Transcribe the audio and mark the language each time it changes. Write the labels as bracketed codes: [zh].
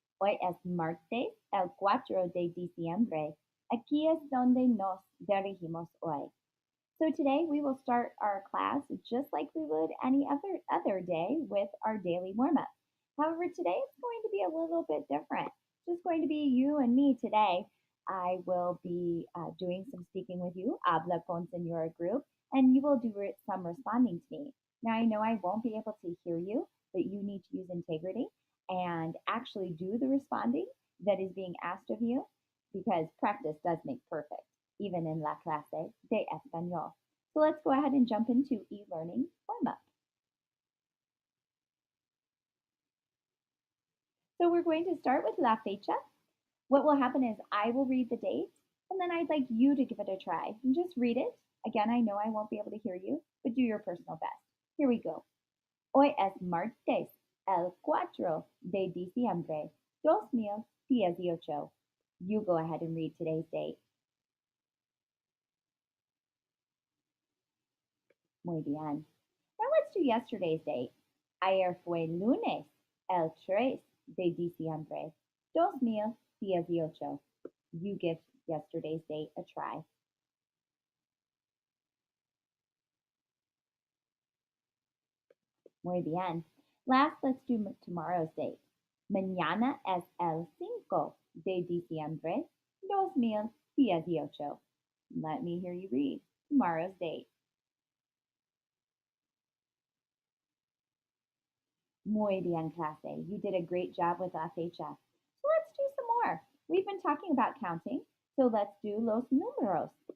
[es] Hoy es martes, el 4 de diciembre. Aquí es donde nos dirigimos hoy. [en] So today we will start our class just like we would any other day with our daily warm-up. However, today it's going to be a little bit different. It's just going to be you and me today. I will be doing some speaking with you, [es] habla con señora [en] group, and you will do some responding to me. Now I know I won't be able to hear you, but you need to use integrity and actually do the responding that is being asked of you because practice does make perfect even in [es] la clase de español. [en] So let's go ahead and jump into e-learning warm-up. So we're going to start with [es] la fecha. [en] What will happen is I will read the date, and then I'd like you to give it a try. And just read it. Again, I know I won't be able to hear you, but do your personal best. Here we go. [es] Hoy es martes, el 4 de diciembre, 2018. [en] You go ahead and read today's date. [es] Muy bien. [en] Now let's do yesterday's date. [es] Ayer fue lunes, el 3 de diciembre, 2018. [en] You give yesterday's date a try. [es] Muy bien. [en] Last, let's do tomorrow's date. [es] Mañana es el 5 de diciembre, 2018. [en] Let me hear you read tomorrow's date. [es] Muy bien, clase. [en] You did a great job with [es] la fecha. [en] So let's do some more. We've been talking about counting, so let's do [es] los números.